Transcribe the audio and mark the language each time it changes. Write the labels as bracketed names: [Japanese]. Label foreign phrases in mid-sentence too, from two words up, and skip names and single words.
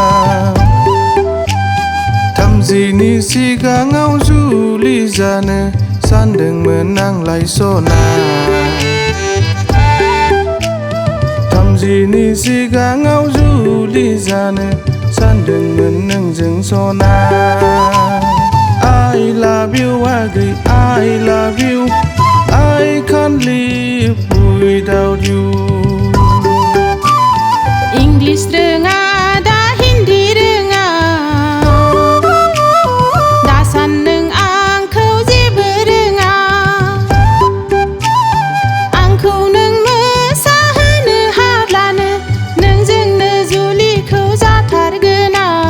[Bodo] 30नि सिगाङाव जुलि जानो सानदोंमोन आंलाय सना 30नि सिगाङाव जुलि जानो सानदोंमोन नोंजों सना [English] I love you [Bodo] आगै [English] I love you I can't live without you [Bodo] इंग्लिश रोङा दा हिन्दी रोङा दासान नों आंखौ जेबो रोङा आंखौ नों मोसाहोनो हाब्लानो नोंजोंनो जुलिखौ जाथारगोना